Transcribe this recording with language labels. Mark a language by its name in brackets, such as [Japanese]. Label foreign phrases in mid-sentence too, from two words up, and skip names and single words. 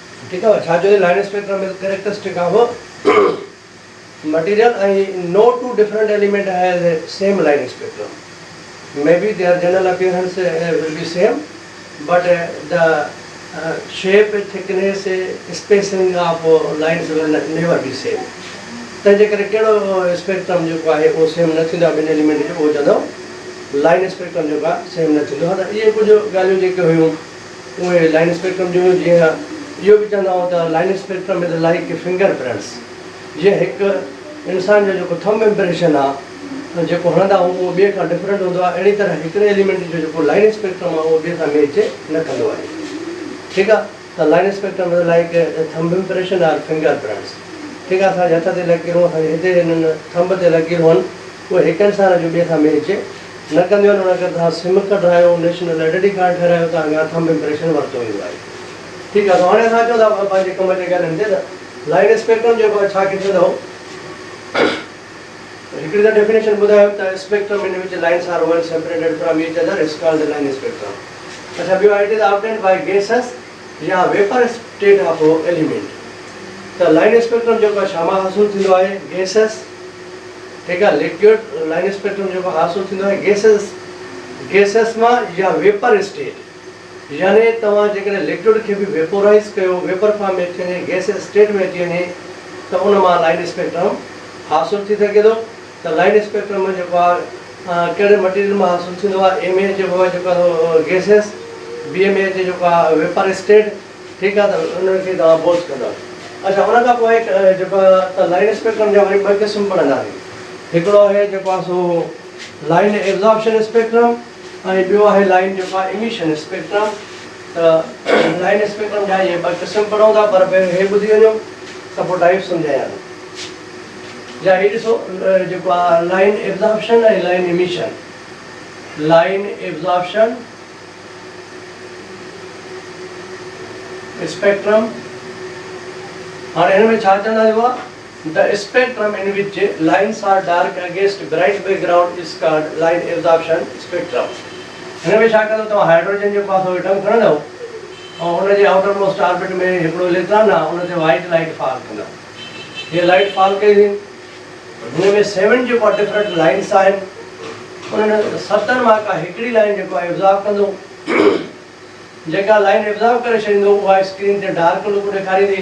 [Sindhi] ठीक है छा जो [English] line spectrum is characteristic of material and no two different element has the same line spectrum. Maybe their general appearance will be same, but the shape, thickness, spacing of lines will never be same. [Sindhi] तंहिंजे करे कहिड़ो स्पेक्ट्रम जेको आहे उहो सेम न थींदो आहे ॿिनि एलिमेंट जो उहो चवंदो लाइन स्पेक्ट्रम जेको आहे सेम न थींदो आहे। त इहे कुझु ॻाल्हियूं जेके हुयूं उहे [English] line spectrum [Sindhi] जूं जीअं इहो बि चवंदा आहियूं त [English] line spectrum is like finger prints. [Sindhi] जीअं हिकु इंसान जो जेको [English] thumb impression [Sindhi] आहे जेको हणंदा आहियूं उहो ॿिए खां डिफरेंट हूंदो आहे, अहिड़ी तरह हिकिड़े एलिमेंट जो जेको [English] line spectrum [Sindhi] आहे उहो ॿिए सां मैच न कंदो आहे। ठीकु आहे त [English] line spectrum is like thumb impression or finger prints. [Sindhi] ठीकु आहे असांजे हथ ते लकीरूं असांजे हिते हिननि थंब ते लकीरूं आहिनि उहे हिकु इंसान जो ॿिए सां मैच न कंदियूं आहिनि। उन करे तव्हां सिम कढायो, [English] national identity card [Sindhi] ठाहिरायो, तव्हांखे [English] thumb impression [Sindhi] वरितो वेंदो आहे। ठीकु आहे त हाणे असां चऊं था पंहिंजे कम जे ॻाल्हियुनि ते त [English] line spectrum [Sindhi] जेको आहे छा किथे अथव हिकिड़ी त डेफिनेशन ॿुधायो त [English] spectrum in which lines are well separated from each other is called the line spectrum. [Sindhi] अच्छा ॿियो [English] it is obtained by gases या vapour state of element। [Sindhi] त [English] line spectrum [Sindhi] जेको आहे छा मां हासिलु थींदो आहे गैसेस। ठीकु आहे [English] liquid line spectrum [Sindhi] जेको हासिलु थींदो आहे गैसेस मां या [English] vapour state, [Sindhi] यानी तव्हां जेकॾहिं लिक्विड खे बि वेपोराइज़ कयो, [English] vapour form [Sindhi] में अची वञे, [English] gas state [Sindhi] में अची वञे त उन मां [English] line spectrum [Sindhi] हासिलु थी सघे थो। त [English] line spectrum [Sindhi] में जेको आहे कहिड़े मटीरियल मां हासिलु थींदो आहे एम ए जेको आहे जेको आहे गैसेस, बी एम ए जेको आहे [English] vapour state. [Sindhi] ठीकु आहे त उनखे तव्हां बोथ कंदा। अच्छा उन खां पोइ जेको आहे त [English] line spectrum [Sindhi] जा वरी ॿ क़िस्म पढ़ंदासीं। हिकिड़ो आहे जेको आहे सो [English] line absorption spectrum [Sindhi] ऐं ॿियो आहे लाइन जेको आहे [English] emission spectrum. [Sindhi] त [English] line spectrum [Sindhi] जा इहे ॿ क़िस्म पढ़ूं था, पर पहिरियों हे ॿुधी वञो त पोइ टाइप सम्झायां। या हीअ ॾिसो जेको आहे [English] line absorption [Sindhi] ऐं [English] line emission. line absorption spectrum, [Sindhi] हाणे हिन में छा चवंदा आहे [English] the spectrum in which lines are dark against bright background is called line absorption spectrum. [Sindhi] हिन में छा कंदो तव्हां हाइड्रोजन जो पासो एटम खणंदव ऐं उनजे [English] outer most orbit [Sindhi] में हिकिड़ो इलेक्ट्रॉन आहे, उन ते [English] white light fall [Sindhi] कंदव। हीअ [English] light fall [Sindhi] कई थी, हिन में 7 जेको आहे [English] different lines [Sindhi] आहिनि। उन्हनि 7 मां का हिकिड़ी लाइन जेको आहे एब्ज़ॉर्ब कंदो, जेका लाइन एब्ज़ॉर्ब करे छॾींदो उहा स्क्रीन ते [English] dark look [Sindhi] ॾेखारींदी।